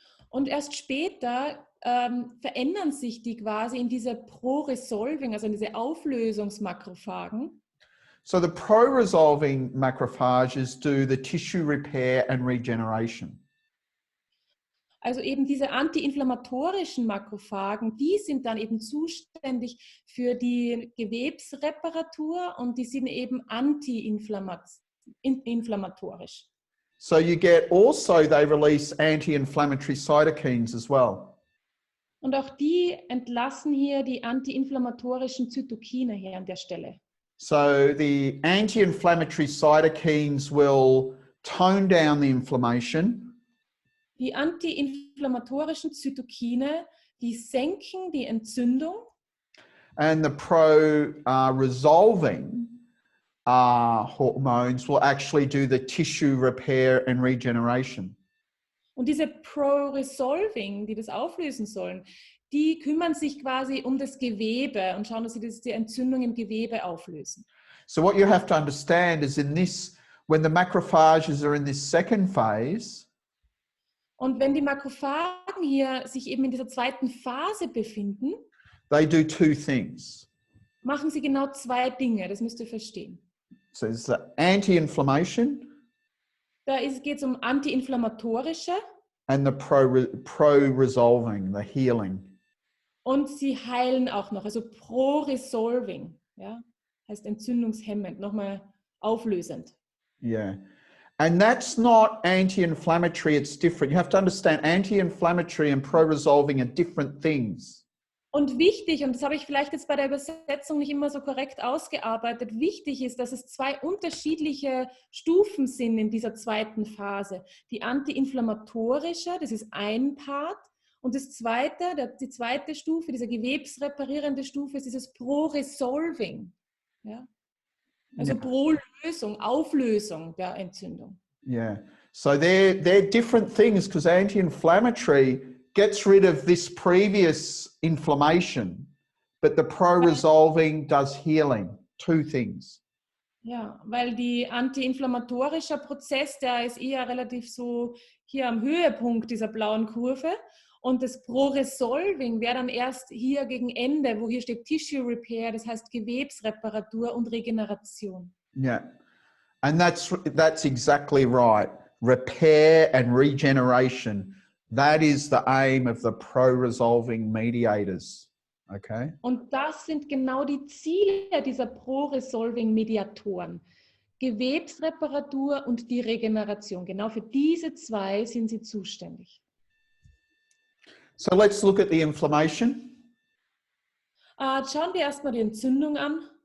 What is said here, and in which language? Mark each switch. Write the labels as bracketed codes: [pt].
[de] Und erst später verändern sich die quasi in diese Pro-Resolving, also in diese Auflösungsmakrophagen. [en] So the pro-resolving macrophages do the tissue repair and regeneration. [de] Also eben diese antiinflammatorischen Makrophagen, die sind dann eben zuständig für die Gewebsreparatur und die sind eben antiinflammatorisch. [en] So you get they release anti-inflammatory cytokines as well. [de] Und auch die entlassen hier die antiinflammatorischen Zytokine hier an der Stelle. [en] So the anti-inflammatory cytokines will tone down the inflammation. [de] Die antiinflammatorischen Zytokine, die senken die Entzündung. [en] And the pro-resolving hormones will actually do the tissue repair and regeneration. [de] Und diese Pro-Resolving, die das auflösen sollen, die kümmern sich quasi um das Gewebe und schauen, dass sie die Entzündung im Gewebe auflösen. [en] So what you have to understand is when the macrophages are in this second phase, [de] und wenn die Makrophagen hier sich eben in dieser zweiten Phase befinden, [en] they do two things. [de] machen sie genau zwei Dinge, das müsst ihr verstehen. [en] So it's the anti-inflammation. [de] Da geht es um antiinflammatorische. [en] And the pro-resolving, the healing. [de] Und sie heilen auch noch, also pro-resolving, ja, heißt entzündungshemmend, nochmal auflösend. [en] Yeah. And that's not anti-inflammatory, it's different. You have to understand anti-inflammatory and pro-resolving are different things. [de] Und wichtig, und das habe ich vielleicht jetzt bei der Übersetzung nicht immer so korrekt ausgearbeitet, wichtig ist, dass es zwei unterschiedliche Stufen sind in dieser zweiten Phase. Die antiinflammatorische, das ist ein Part, und die zweite Stufe, diese gewebsreparierende Stufe, ist dieses Pro-Resolving. Ja? Also [en] Yeah. [de] Pro-Lösung, Auflösung der Entzündung. [en] Yeah. So they're different things because anti-inflammatory gets rid of this previous inflammation, but the pro-resolving does healing. Two things. [de] Ja, weil die antiinflammatorische Prozess, der ist eher relativ so hier am Höhepunkt dieser blauen Kurve. Und das Pro-Resolving wäre dann erst hier gegen Ende, wo hier steht Tissue Repair, das heißt Gewebsreparatur und Regeneration. [en] Yeah. And that's exactly right. Repair and regeneration. That is the aim of the pro-resolving mediators. Okay? [de] Und das sind genau die Ziele dieser Pro-Resolving-Mediatoren. Gewebsreparatur und die Regeneration. Genau für diese zwei sind sie zuständig. [en] So let's look at the inflammation. [de] Schauen wir erstmal die Entzündung an.